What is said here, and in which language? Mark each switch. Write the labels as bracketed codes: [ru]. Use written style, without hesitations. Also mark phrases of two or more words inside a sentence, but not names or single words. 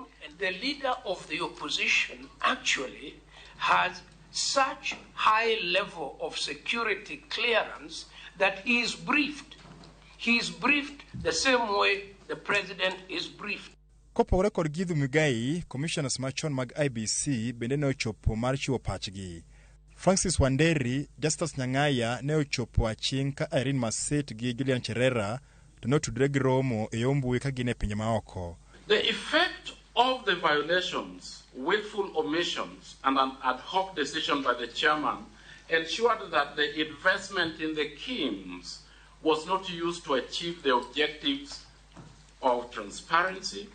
[en] And the leader of the opposition actually has such high level of security clearance that he is briefed. He is briefed the same way the president is briefed. [luo] Kopogore kod Githu Muigai, commissioners machon mag IBC bende ne ochopo mar chiwo pachgi. Francis Wanderi, Justus Nyang'aya ne ochopo aching' ka Irene Maset gi Julian Cherera to notudre gi romo e mbui ka gin e pinje maoko. [en] The effect of the violations, willful omissions, and an ad hoc decision by the chairman ensured that the investment in the KIMS was not used to achieve the objectives of transparency.